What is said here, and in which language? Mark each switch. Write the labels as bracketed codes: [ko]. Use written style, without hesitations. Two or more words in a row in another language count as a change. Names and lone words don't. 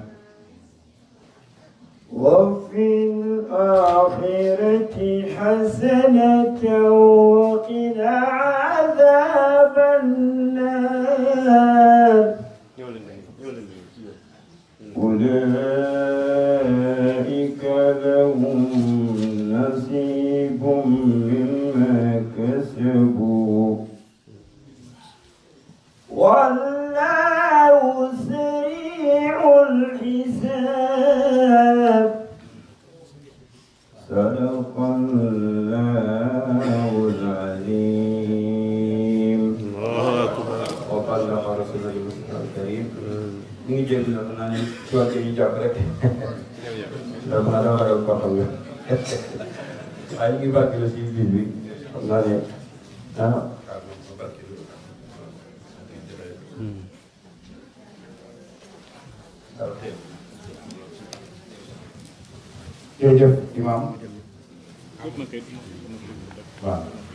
[ar] وفي الآخرة حسنة وقنا عذاب النار أولئك لهم نصيب مما كسبوا والله سريع الحساب صدق الله العظيم وبلغ رسوله الكريم [wo] ñu ngi jéggi nag naa ne ci wàllu yi ñu jàpp rek ndax man dama ragal koo xam ne waaye ñu ngi barkeel si biir bi xam naa ne jërëjëf imam waaw